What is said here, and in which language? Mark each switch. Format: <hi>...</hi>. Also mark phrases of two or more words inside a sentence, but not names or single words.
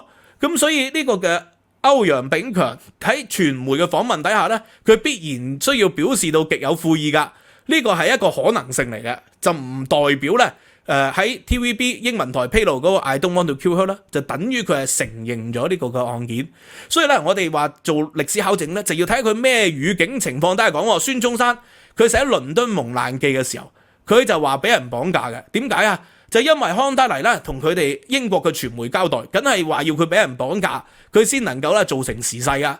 <yue>咁所以呢個嘅歐陽炳強喺傳媒嘅訪問底下呢，佢必然需要表示到極有悔意噶，呢個係一個可能性嚟嘅，就唔代表呢喺 TVB 英文台披露嗰個</yue> <en>I don't want to kill her</en> <yue>啦，就等於佢係承認咗呢個嘅案件。所以呢，我哋話做歷史考證呢，就要睇佢咩語境情況底下講。孫中山佢寫《倫敦蒙難記》嘅時候，佢就話俾人綁架嘅，點解啊？就因為康德黎咧同佢哋英國嘅傳媒交代，梗係話要佢俾人綁架，佢先能夠咧造成時勢啊！</yue>